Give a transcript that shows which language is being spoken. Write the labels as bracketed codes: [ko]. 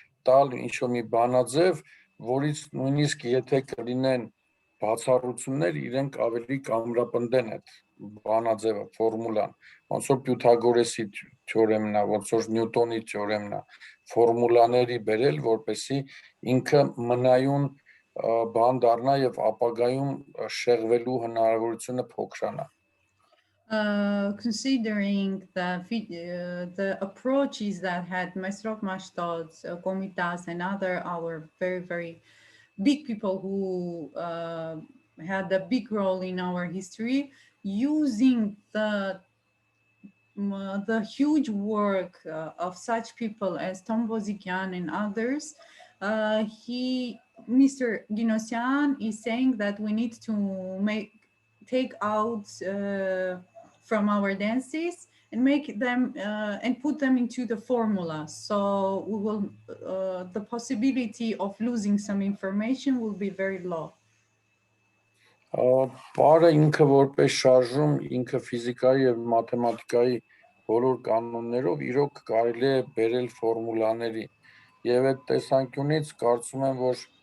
[hy] տալ ինչ որ մի բանաձև, որից նույնիսկ եթե կլինեն բացառություններ, իրենք ավելի կամրապնդեն այդ բանաձևը, ֆորմուլան, ոնց որ Պյութագորեսի թեորեմն է, ոնց որ Նյուտոնի թեորեմն է, ֆորմուլաների բերել, որպեսզի ինքը մնայուն բան դառնա եւ ապագայում շեղվելու հնարավորությունը փոքրանա. [en] Considering the approaches that had Mesrov Mashtot, Komitas, and other our very big people who had a big role in our history, using the huge work of such people as Tom Bozikyan and others, Mr. Ginosian is saying that we need to take out from our dances and make them and put them into the formula. So we will the possibility of losing some information will be very low. [hy] Պարը ինքը որպես շարժում, ինքը ֆիզիկայի եւ մաթեմատիկայի բոլոր կանոններով իրոք կարելի է բերել ֆորմուլաների եւ այդ տեսանկյունից կարծում եմ, որ